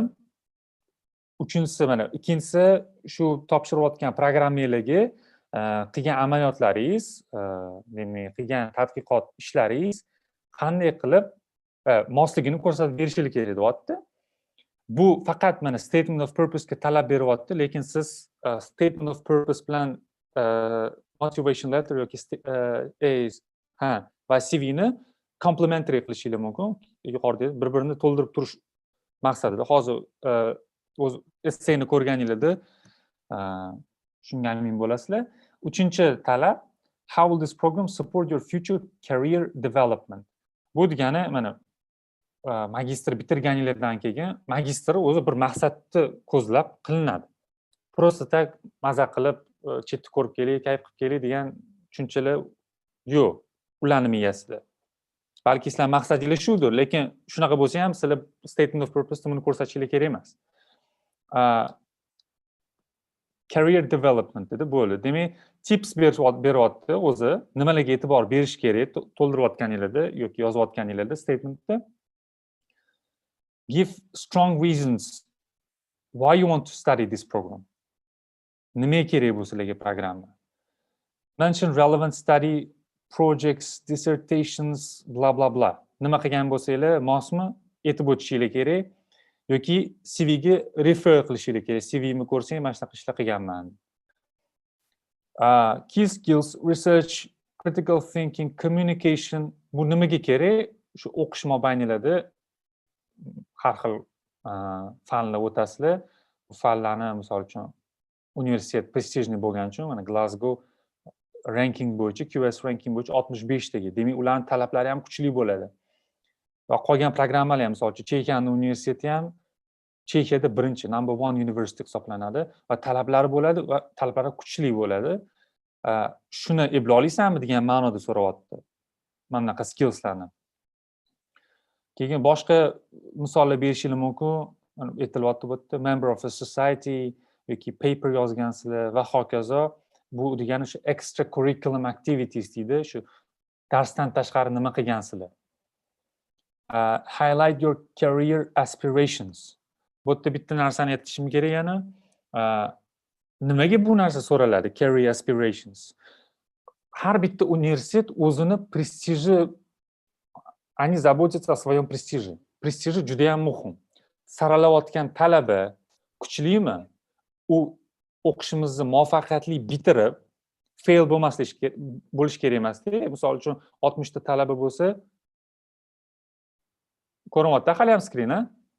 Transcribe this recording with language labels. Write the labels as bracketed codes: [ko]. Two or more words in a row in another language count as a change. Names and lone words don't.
[uz] Uchinchisi mana, ikkinchisi shu topshirayotgan programmalarga qilgan amaliyotlaringiz, demak, qilgan tadqiqot ishlaringiz qanday qilib mosligini ko'rsatib berishingiz kerak deyapti. Bu faqat mana [en] statement of purpose [uz] ga talab beryapti, lekin siz [en] statement of purpose [uz] bilan [en] motivation letter [uz] yoki va CV-ni complementary qilishingiz mumkin. Yuqorida bir-birini to'ldirib turish maqsadida. Hozir o'z essayni ko'rganingizda shunga amin bo'lasizlar. Uchinchi talab, [en] how will this program support your future career development? [uz] Bu degani mana magistr bitirganinglardan keyin magistr o'zi bir maqsadni ko'zlab qilinadi. Просто tak maza qilib chetni ko'rib keling, kayf qilib keling degan tushunchalar yo'q ularning miyasida. Balki sizlar maqsadingiz shudir, lekin shunaqa bo'lsa ham sizlar [en] statement of purpose [uz] buni ko'rsatishingiz kerak emas. [en] Career development [uz] dedi bo'ldi. Demak, tips beryapti o'zi, nimalarga e'tibor berish kerak to'ldirayotganingizda yoki yozayotganingizda statementda. [en] Give strong reasons why you want to study this program. [uz] Nima kerak bu sizlarga programma? [en] Mention relevant study projects, dissertations, bla bla bla. [uz] Nima qilgan bo'lsanglar, mosmi aytib o'tishingiz kerak yoki CV ga refer qilishingiz kerak. CV-ni ko'rsang, mana shunaqa ishlar qilganman. [en] Key skills, research, critical thinking, communication, [uz] bu nimaga kerak? Shu o'qish mobaynida har xil fanlar o'tasizlar. Bu fanlarni misol uchun universitet prestijniy bo'lgani uchun mana Glasgow ranking bo'yicha, QS ranking bo'yicha 65 taga. Demak, ularning talablari ham kuchli bo'ladi. Va qolgan programmalar ham misol uchun Chexiyaning universiteti ham Chexiyada birinchi [en] number 1 university [uz] hisoblanadi va talablari bo'ladi va talablari kuchli bo'ladi. Shuni eplay olasizmi degan ma'noda so'rayapti. Mana bunaqa skillslarni. Keyin boshqa misollar berishingiz mumkin. Aytilyapti bu yerda [en] member of a society [uz] yoki paper yozgansizlar va hokazo. Bu degani shu [en] extra curriculum activities [uz] deydi, shu darsdan tashqari nima qilgansizlar. [en] Highlight your career aspirations. [uz] Bu yerda bitta narsani aytishim kerak yana. Nimaga bu narsa so'raladi? [en] Career aspirations. [uz] Har bitta universitet o'zini prestiji [ru] они заботятся о своем престиже. [uz] Prestiji juda ham muhim. Saralayotgan talaba kuchlimi? U o'qishimizni muvaffaqiyatli bitirib, fail bo'lish kerak emasda. Misol uchun 60 ta talaba bo'lsa, ko'rinyapti hali ham skrin, a?